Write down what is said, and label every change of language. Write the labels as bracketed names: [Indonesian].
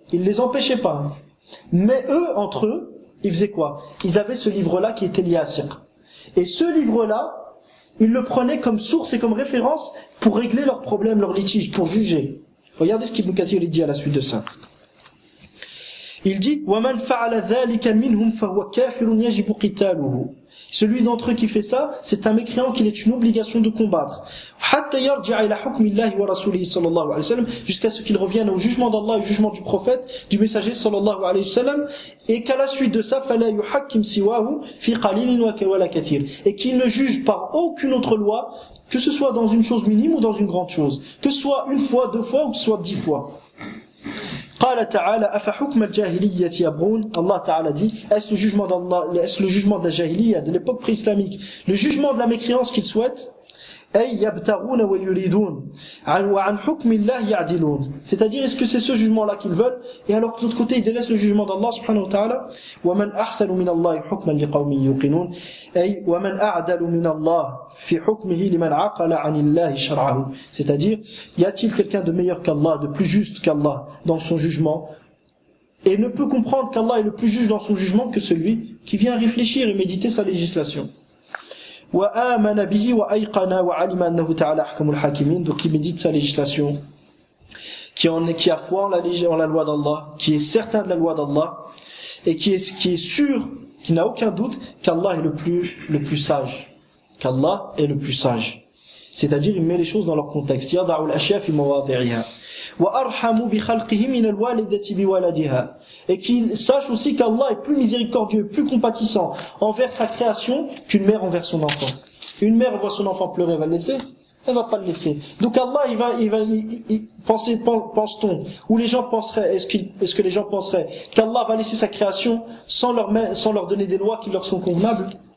[French] Ils ne les empêchaient pas. Mais eux, entre eux, ils faisaient quoi? Ils avaient ce livre-là qui était Al-Yasir. Et ce livre-là, ils le prenaient comme source et comme référence pour régler leurs problèmes, leurs litiges, pour juger. Regardez ce qu'Ibn Kathir dit à la suite de ça. Il dit [Arabic] وَمَنْ فَعَلَ ذَلِكَ مِنْهُمْ فَهُوَ كَافِرٌ يَجِبُ قِتَالُهُ. [French] Celui d'entre eux qui fait ça, c'est un mécréant qu'il est une obligation de combattre. [Arabic] حَتَّى يَرْجِعَ إِلَى حُكْمِ اللَّهِ وَرَسُولِهِ صلى الله عليه وسلم, [French] jusqu'à ce qu'il revienne au jugement d'Allah, au jugement du prophète, du messager sallallahu alayhi wa sallam, et qu'à la suite de ça, [Arabic] فَلَا يُحَكِّمْ سِوَاهُ فِي قَلِيلٍ وَلَا كَثِيرٍ, [French] et qu'il ne juge par aucune autre loi, que ce soit dans une chose minime ou dans une grande chose, que ce soit une fois, 2 fois ou que ce soit 10 fois. [Arabic] قال تعالى أفحكم الجاهلية يبغون. [French] Allah Ta'ala dit, est-ce le jugement de la jahiliya, de l'époque pré-islamique, le jugement de la mécréance qu'ils souhaitent? [Arabic] أي يبتغون ويريدون وعن حكم الله يعدلون. [French] C'est-à-dire, est-ce que c'est ce jugement-là qu'ils veulent, et alors que de l'autre côté ils délaissent le jugement d'Allah subhanahu wa ta'ala? [Arabic] ومن أحسن من الله حكما لقوم يوقنون أي ومن أعدل من الله في حكمه لمن عقل عن الله شرعه. [French] C'est-à-dire, y a-t-il quelqu'un de meilleur qu'Allah, de plus juste qu'Allah dans son jugement, et ne peut comprendre qu'Allah est le plus juste dans son jugement que celui qui vient réfléchir et méditer sa législation. [Arabic] وآمن به وأيقن وعلم أنه تعالى أحكم الحاكمين. [French] Donc il médite sa législation, qui a foi en la loi d'Allah, qui est certain de la loi d'Allah, et qui est sûr, qui n'a aucun doute qu'Allah est le plus sage. Qu'Allah est le plus sage. C'est-à-dire, il met les choses dans leur contexte. [Arabic] يضع الأشياء في مواضعها وأرحم بخلقه من الوالدة بولدها. [French] Et qu'il sache aussi qu'Allah est plus miséricordieux, plus compatissant envers sa création qu'une mère envers son enfant. Une mère voit son enfant pleurer, elle va le laisser? Elle va pas le laisser. Donc Allah, pense-t-on, ou les gens penseraient, est-ce que les gens penseraient qu'Allah va laisser sa création sans leur donner des lois qui leur sont convenables?